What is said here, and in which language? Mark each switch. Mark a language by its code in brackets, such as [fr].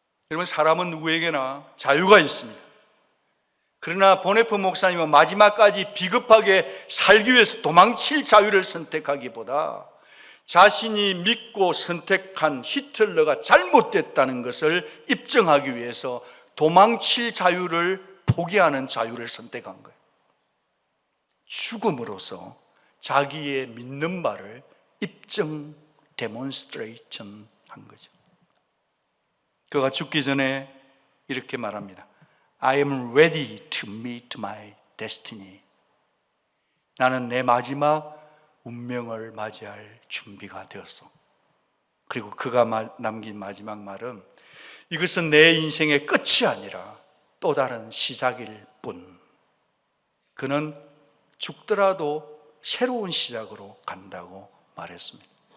[ko] 여러분, 사람은 누구에게나 자유가 있습니다. 그러나 보네프 목사님은 마지막까지 비겁하게 살기 위해서 도망칠 자유를 선택하기보다 자신이 믿고 선택한 히틀러가 잘못됐다는 것을 입증하기 위해서 도망칠 자유를 포기하는 자유를 선택한 거예요. 죽음으로써 자기의 믿는 바를 입증, 데몬스트레이션 한 거죠. 그가 죽기 전에 이렇게 말합니다. [en] I am ready to meet my destiny. [ko] 나는 내 마지막 운명을 맞이할 준비가 되었어. 그리고 그가 남긴 마지막 말은 이것은 내 인생의 끝이 아니라 또 다른 시작일 뿐. 그는 죽더라도 새로운 시작으로 간다고 말했습니다.